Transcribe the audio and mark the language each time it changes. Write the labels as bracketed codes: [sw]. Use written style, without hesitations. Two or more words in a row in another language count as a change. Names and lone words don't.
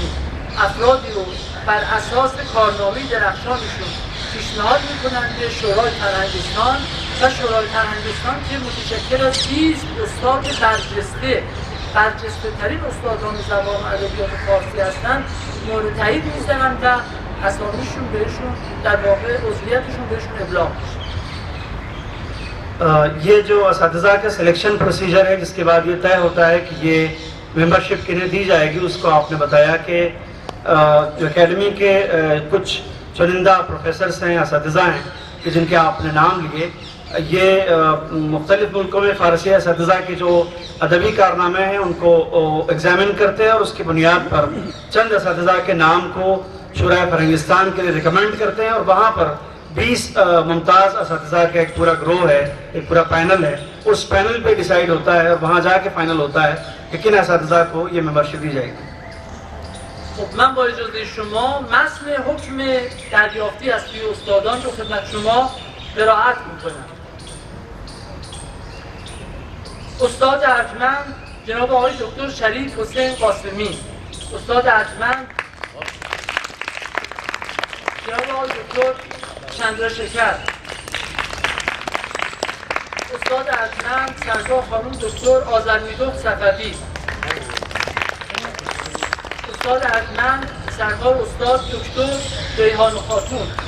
[fa] افرادی رو بر اساس کارنامه درخشانشون پیشنهاد میکنند به شورای فرهنگستان و شورای فرهنگستان که متشکل از 20 استاد برجسته ترین استادان زبان و ادبیات فارسی هستند مورد تایید میذارند و اسامیشون بهشون در واقع عضویتشون بهشون ابلاغ میشه. [hi] ये जो असातिज़ा का [en] selection procedure [hi] है जिसके बाद ये तय होता है कि ये मेंबरशिप किन्हें दी जाएगी, उसको आपने बताया कि जो एकेडमी के कुछ चुनिंदा प्रोफेसर्स हैं, असातिज़ा हैं कि जिनके आपने नाम लिए, ये मुख्तलिफ़ मुल्कों में फ़ारसी असातिज़ा के जो अदबी कारनामे हैं उनको एग्ज़ामिन करते हैं और उसकी बुनियाद पर चंद असातिज़ा के नाम को शुरा फरहंगिस्तान के लिए रिकमेंड करते हैं और वहाँ पर 20 मुमताज़ असातिज़ा का एक पूरा ग्रोह है, एक पूरा पैनल है, उस पैनल पे डिसाइड होता है और वहाँ जाके फाइनल होता है कि किन असातिज़ा को ये मेंबरशिप दी जाएगी. [fa] خب من با اجازه شما متن حکم دریافتی از سوی استادان رو خدمت شما قرائت میکنم. استاد ارجمند جناب آقای دکتر شریف حسین قاسمی، استاد ارجمند جناب آقای دکتر چندرشکر، استاد ارجمند سرکار خانم دکتر آذرمیدخت صفوی، استاد ارجمند سرکار استاد دکتر ریحان خاتون.